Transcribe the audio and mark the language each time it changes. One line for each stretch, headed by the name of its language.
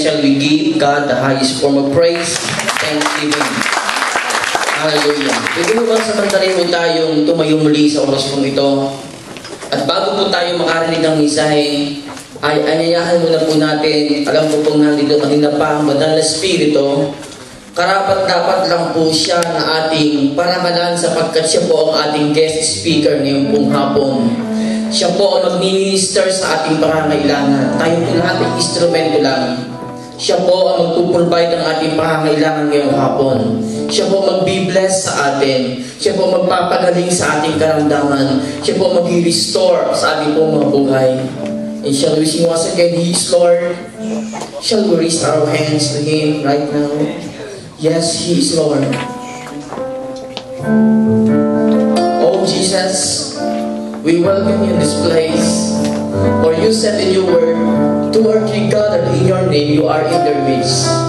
English: Shall we give God the highest form of praise? Thanksgiving. Hallelujah.
Filipino: Pwede mo bang samantalin mo tayong tumayo muli sa oras pong ito? At bago po tayo makarinig ng mensahe, ay anyayahan muna po natin, alam ko pong nandito kanina pa ang Banal na Espiritu, karapat-dapat lang po siya na ating paramalan sapagkat siya po ang ating guest speaker ngayong pong hapon. Siya po ang mag-minister sa ating pangangailangan. Tayo po lahat ay instrumento lang. Siya po ang magpuprovide ng ating pangangailangan ngayong hapon. Siya po mag-be-bless sa atin. Siya po magpapagaling sa ating karamdaman. Siya po mag-restore sa ating pong mga buhay.
English: And shall we sing once again, He is Lord? Shall we raise our hands to Him right now? Yes, He is Lord. Oh Jesus, we welcome You in this place. For You said in Your word, 2 or 3 gathered in Your name, You are in their midst.